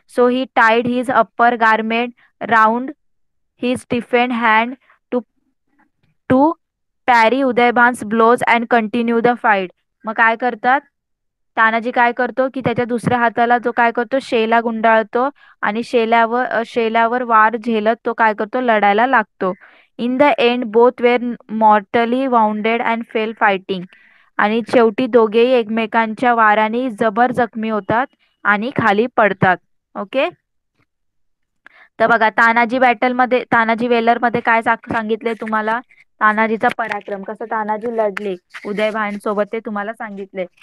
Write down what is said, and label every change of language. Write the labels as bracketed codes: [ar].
[en] So he tied his upper garment round his defend hand to to parry Udaybhan's blows and continue the fight. [mr] मग काय करतात, तानाजी काय करतो की त्याच्या दुसऱ्या हाताला जो काय करतो, शेला गुंडाळतो. आणि शेल्यावर वार झेलत तो काय करतो, लढायला लागतो. [en] In the end both were mortally wounded and fell fighting. [mr] आणि शेवटी दोघेही एकमेकांच्या वाराने जबर जखमी होतात आणि खाली पडतात. ओके. तर बघा, तानाजी वेलर मध्ये काय सांगितले तुम्हाला, तानाजीचा पराक्रम, कसं तानाजी लढले उदयभान सोबत, ते तुम्हाला सांगितले.